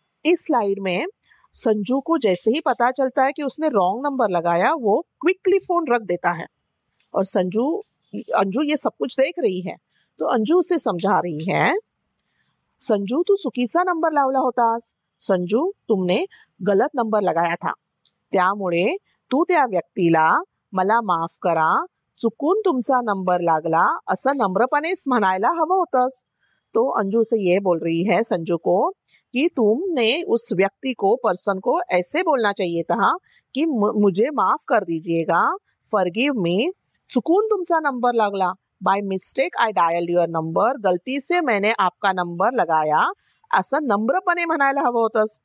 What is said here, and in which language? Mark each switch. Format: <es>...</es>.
<hi>इस स्लाइड में संजू को जैसे ही पता चलता है कि उसने रॉन्ग नंबर लगाया, वो क्विकली फोन रख देता है. और अंजू ये सब कुछ देख रही है, तो अंजू उसे समझा रही है,</hi> <mr>संजू तू चुकीचा नंबर लावला होतास.</mr> <hi>संजू, तुमने गलत नंबर लगाया था,</hi> <mr>त्यामुळे तू त्या व्यक्तीला मला माफ करा, चुकून तुमचा नंबर लागला असं नम्रपणेच म्हणायला हवं होतंस.</mr> <hi>तो अंजू से ये बोल रही है संजू को कि तुमने उस व्यक्ति को, पर्सन को ऐसे बोलना चाहिए था कि मुझे माफ कर दीजिएगा,</hi> <en>forgive me,</en> <mr>चुकून तुमचा नंबर लागला,</mr> <en>by mistake I dial your number,</en> <hi>गलती से मैंने आपका नंबर लगाया,</hi> <mr>असं नम्रपणे म्हणायला हवं होतंस.</mr>